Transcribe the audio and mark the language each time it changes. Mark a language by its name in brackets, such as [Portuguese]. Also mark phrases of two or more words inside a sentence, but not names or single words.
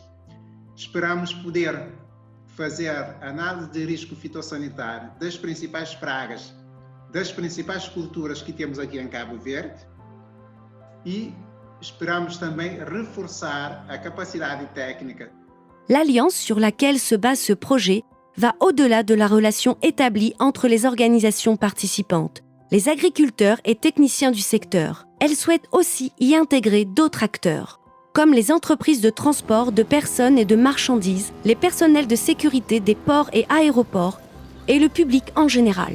[Portuguese] Esperamos poder fazer análise de risco fitossanitário das principais pragas, das principais culturas que temos aqui em Cabo Verde e esperamos também reforçar a capacidade técnica. [French] L'alliance sur laquelle se base ce projet va au-delà de la relation établie entre les organisations participantes, les agriculteurs et techniciens du secteur. Elle souhaite aussi y intégrer d'autres acteurs, comme les entreprises de transport de personnes et de marchandises, les personnels de sécurité des ports et aéroports, et le public en général.